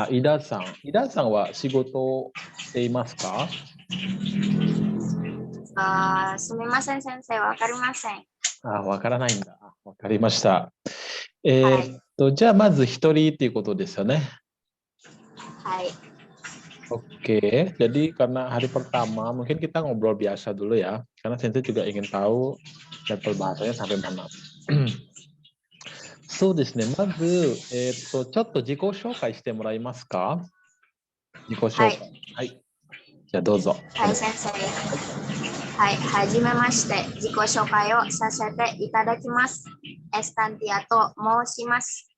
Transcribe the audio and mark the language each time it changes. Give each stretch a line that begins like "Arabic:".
Japanese: 井田さん。井田さんは仕事をしていますか？すみません、先生。わかりません。わからないんだ。わかりました。はい。じゃあ、まず1人っていうことですよね。はい。
Indonesian: Oke, jadi karena hari pertama mungkin kita ngobrol biasa dulu ya, karena Sensei juga ingin tahu level bahasanya sampai mana.
Japanese: そうですね、まず、ちょっと自己紹介してもらえますか？自己紹介。はい。じゃあどうぞ。はい、先生。はい、はじめまして。自己紹介をさせていただきます。エスタンティアと申します。